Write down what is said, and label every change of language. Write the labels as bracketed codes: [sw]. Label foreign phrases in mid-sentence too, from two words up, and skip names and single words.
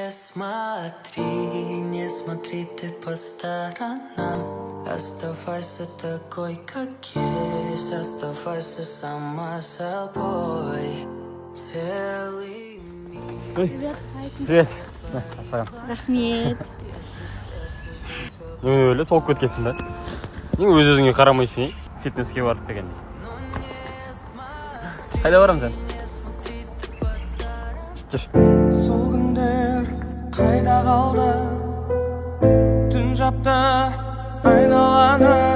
[ru] смотри, не смотри ты по сторонам. Оставайся такой, как есть. Оставайся сама собой. Целый мир. Привет. [kk] Саған. Рахмет. Өлі толып кеткенсің бе? Нең өз-өзіңе қарамайсың, фитнеске барып дегендей. Қайда барам сен? Жүр. Сол күндер қайда қалды? Түн жапты айналаны.